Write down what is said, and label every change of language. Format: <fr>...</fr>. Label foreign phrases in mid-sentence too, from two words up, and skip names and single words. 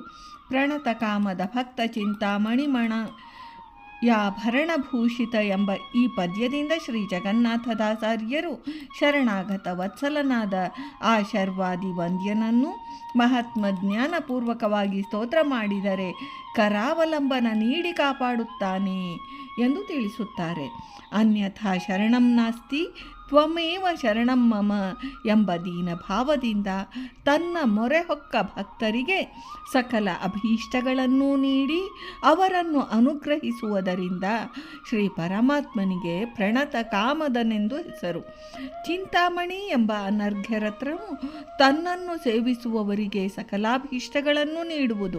<sa>ಪ್ರಣತ ಕಾಮದ ಭಕ್ತ ಚಿಂತಾಮಣಿಮಣ ಯಾಭರಣಭೂಷಿತ</sa> <kn>ಎಂಬ ಈ ಪದ್ಯದಿಂದ ಶ್ರೀ ಜಗನ್ನಾಥದಾಸಾರ್ಯರು ಶರಣಾಗತ ವತ್ಸಲನಾದ ಆ ಶರ್ವಾದಿ ವಂದ್ಯನನ್ನು ಮಹಾತ್ಮ ಜ್ಞಾನಪೂರ್ವಕವಾಗಿ ಸ್ತೋತ್ರ ಮಾಡಿದರೆ ಕರಾವಲಂಬನ ನೀಡಿ ಕಾಪಾಡುತ್ತಾನೆ ಎಂದು ತಿಳಿಸುತ್ತಾರೆ.</kn> <sa>ಅನ್ಯಥಾ ಶರಣಂ ನಾಸ್ತಿ ತ್ವಮೇವ ಶರಣಂ ಮಮ</sa> <kn>ಎಂಬ ದೀನ ಭಾವದಿಂದ ತನ್ನ ಮೊರೆ ಹೊಕ್ಕ ಭಕ್ತರಿಗೆ ಸಕಲ ಅಭೀಷ್ಟಗಳನ್ನೂ ನೀಡಿ ಅವರನ್ನು ಅನುಗ್ರಹಿಸುವುದರಿಂದ ಶ್ರೀ ಪರಮಾತ್ಮನಿಗೆ ಪ್ರಣತ ಕಾಮದನೆಂದು ಹೆಸರು. ಚಿಂತಾಮಣಿ ಎಂಬ ಅನರ್ಘ್ಯರತ್ನವು ತನ್ನನ್ನು ಸೇವಿಸುವವರಿಗೆ ಸಕಲಾಭೀಷ್ಟಗಳನ್ನು ನೀಡುವುದು.</kn>